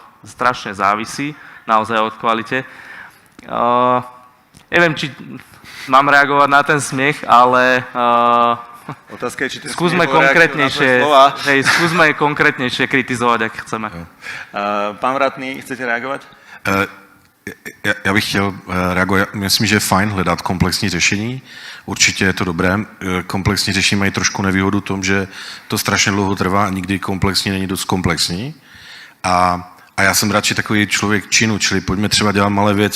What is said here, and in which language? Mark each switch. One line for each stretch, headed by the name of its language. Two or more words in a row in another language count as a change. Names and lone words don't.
Slovak: Strašne závisí naozaj od kvalite. Neviem, či mám reagovať na ten smiech, ale otázka je, či skúsme konkrétnejšie kritizovať, ak chceme. Pán Vratný, chcete reagovať?
Czech: Já bych chtěl reagovat. Myslím, že je fajn hledat komplexní řešení. Určitě je to dobré. Komplexní řešení mají trošku nevýhodu v tom, že to strašně dlouho trvá a nikdy komplexní není dost komplexní. A já jsem radši takový člověk činu, čili pojďme třeba dělat malé věci.